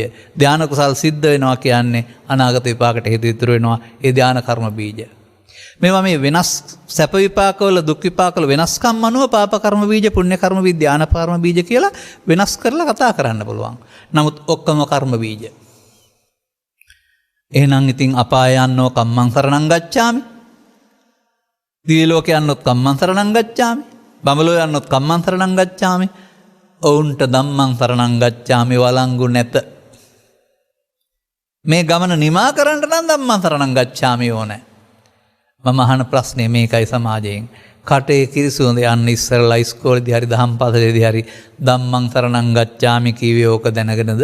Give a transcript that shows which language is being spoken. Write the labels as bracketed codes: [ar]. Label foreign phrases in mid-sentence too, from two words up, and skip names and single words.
[si] ධාන කුසල් සිද්ධ වෙනවා කියන්නේ අනාගත විපාකට හේතු ඉතුරු වෙනවා. ඒ ධාන කර්ම බීජය. මේවා මේ වෙනස් සැප විපාකවල දුක් විපාකවල වෙනස්කම් අනුව පාප කර්ම බීජ, පුණ්‍ය කර්ම බීජ, ධාන කර්ම බීජ කියලා වෙනස් කරලා කතා කරන්න පුළුවන්. නමුත් ඔක්කොම කර්ම බීජ. එහෙනම් ඉතින් අපාය යන්නෝ [pi] කම්මං සරණං ගච්ඡාමි. [si] දිව්‍ය ලෝක යන්නොත් [pi] කම්මං සරණං ගච්ඡාමි. [si] බඹලෝ යන්නොත් [pi] කම්මං සරණං ගච්ඡාමි. [si] ඔවුන්ට [pi] ධම්මං සරණං ගච්ඡාමි [si] වළංගු නැත. මේ ගමන නිමා කරන්න නම් [pi] ධම්මං සරණං ගච්ඡාමි [si] ඕනේ. මම අහන ප්‍රශ්නේ මේකයි සමාජයෙන්. කටේ කිරිසුඳ යන්න ඉස්සරලා ඉස්කෝලේදී හරි දහම් පාසලේදී හරි [pi] ධම්මං සරණං ගච්ඡාමි [si] කීවේ ඕක දැනගෙනද?